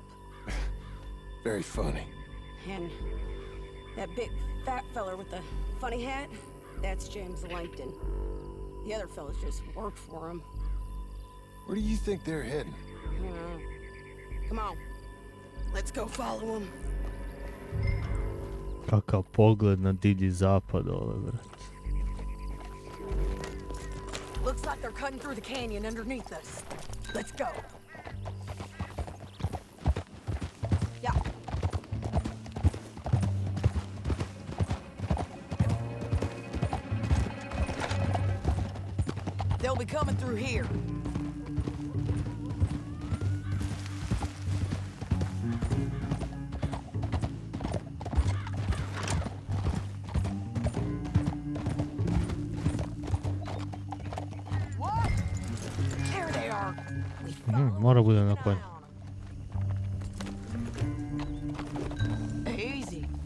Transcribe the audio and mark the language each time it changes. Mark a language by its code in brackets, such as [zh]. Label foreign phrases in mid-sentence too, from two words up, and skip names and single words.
[en] Very funny. And that big fat feller with the funny hat, that's James Langton. The other fellas just work for him. Where do you think they're heading? Come on, let's go follow him. [sr] Kakav pogled na divlji zapad dole, brat. [en] Looks like they're cutting through the canyon underneath us. Let's go. Yeah. They'll be coming through here. What? There they are. We found [sr] Mora bude na konju. [en] Easy.